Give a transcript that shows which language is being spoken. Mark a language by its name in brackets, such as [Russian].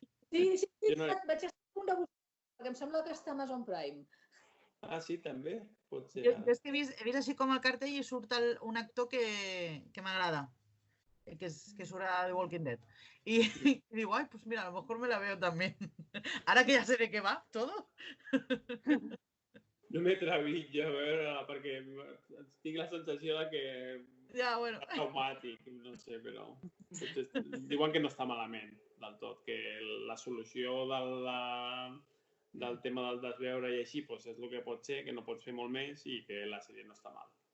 [Catalan] Sí, vaig estar a punt de buscar, perquè em sembla que està a Amazon Prime. Ah, sí, també? Pot ser. Jo és que he vist així com el cartell i surt un actor que m'agrada, que surt a The Walking Dead. [Spanish] Y digo, ay, pues mira, a lo mejor me la veo también. Ahora que ya sé de qué va todo. [Catalan] No m'he atrevit jo a veure-la perquè tinc la sensació de que és traumàtic, no sé, però diuen que no està malament del tot, que la solució del tema del desveure i així és el que pot ser, que no pots fer molt més i que la sèrie no està mal.